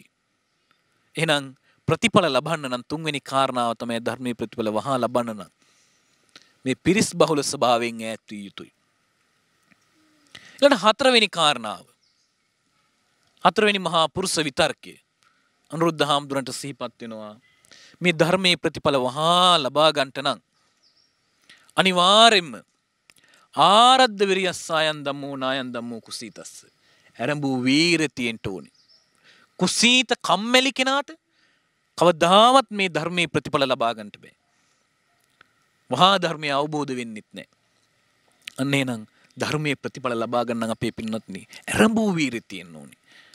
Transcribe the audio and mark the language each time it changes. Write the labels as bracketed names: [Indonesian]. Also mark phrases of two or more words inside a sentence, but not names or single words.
[Sinhala] එහෙනම් ප්‍රතිඵල ලබන්න නම් තුන්වෙනි කාරණාව තමයි ධර්මයේ ප්‍රතිඵල වහා ලබන්න නම් මේ පිරිස් බහුල ස්වභාවයෙන් ඈත් විය යුතුයි. ඊළඟ හතරවෙනි කාරණාව. හතරවෙනි මහා පුරුෂ විතර්කය. අනුරුද්ධ හාමුදුරන්ට සිහිපත් වෙනවා මේ ධර්මයේ ප්‍රතිඵල වහා ලබා ගන්නට නම් අනිවාර්යෙන්ම [Pali] ආරද්ධ විරියස්සයන් ධම්මෝ නායන් ධම්මෝ කුසීතස්ස. [Sinhala] ඇරඹූ වීරිය තියෙන්න ඕනේ. කුසීත කම්මැලි කෙනාට කවදාවත් මේ ධර්මයේ ප්‍රතිඵල ලබා ගන්නට බෑ. වහා ධර්මය අවබෝධ වෙන්නෙත් නැහැ. අන්න එහෙනම් ධර්මයේ ප්‍රතිඵල ලබා ගන්න අපේ පින්වත්නි ඇරඹූ වීරිය තියෙන්න ඕනේ.